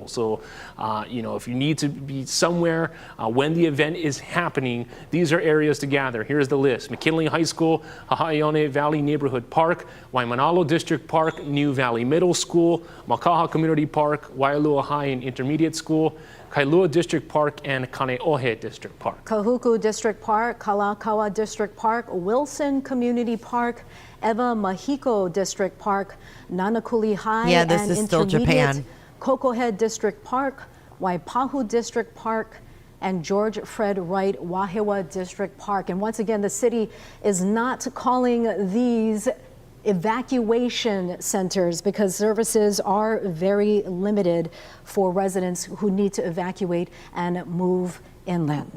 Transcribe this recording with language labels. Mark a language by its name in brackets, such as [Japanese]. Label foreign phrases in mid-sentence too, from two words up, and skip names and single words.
[English] So, you know, if you need to be somewhere when the event is happening, these are areas to gather. Here's the list: McKinley High School, Hahaione Valley Neighborhood Park, Waimanalo District Park, New Valley Middle School, Makaha Community Park, Wailua High and Intermediate School, Kailua District Park, and Kaneohe District Park. Kahuku District Park, Kalakaua District Park, Wilson Community Park, Eva Mahiko District Park, Nanakuli High and is still Japan. Kokohead District Park, Waipahu District Park, and George Fred Wright Wahiawa District Park. And once again, the city is not calling these evacuation centers because services are very limited for residents who need to evacuate and move inland.